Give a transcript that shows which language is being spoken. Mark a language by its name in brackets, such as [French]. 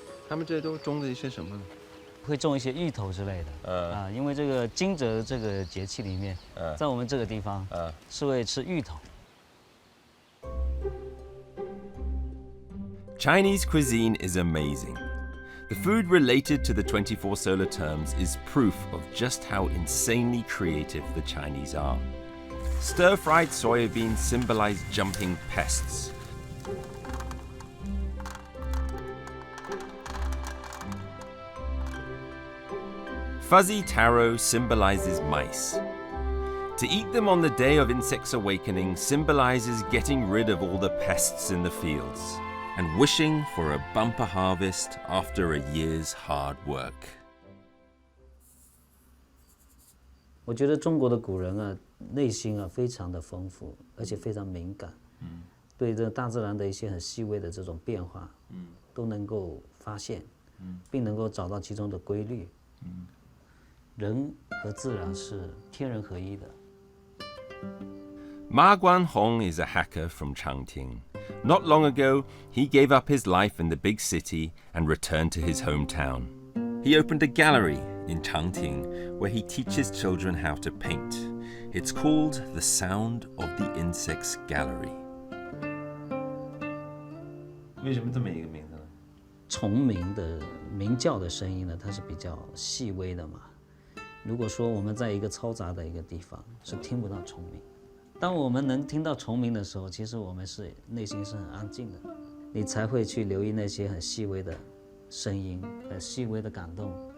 [Chinese] 他们这些都种的一些什么呢？会种一些芋头之类的。因为这个惊蛰这个节气里面，在我们这个地方，是会吃芋头。 [English] Chinese cuisine is amazing. The food related to the 24 solar terms is proof of just how insanely creative the Chinese are. Stir-fried soybeans symbolize jumping pests. Fuzzy taro symbolizes mice. To eat them on the day of insect's awakening symbolizes getting rid of all the pests in the fields and wishing for a bumper harvest after a year's hard work. [Chinese] 我觉得中国的古人啊，内心啊非常的丰富，而且非常敏感，对这大自然的一些很细微的这种变化，都能够发现，并能够找到其中的规律。人和自然是天人合一的。 [English] Ma Guanhong is a Hakka from Changting. Not long ago, he gave up his life in the big city and returned to his hometown. He opened a gallery in Changting where he teaches children how to paint. It's called the Sound of the Insects Gallery. [Chinese] 为什么这么一个名字呢？虫鸣的鸣叫的声音呢，它是比较细微的嘛。如果说我们在一个嘈杂的一个地方，是听不到虫鸣。当我们能听到虫鸣的时候，其实我们是内心是很安静的，你才会去留意那些很细微的声音，很细微的感动。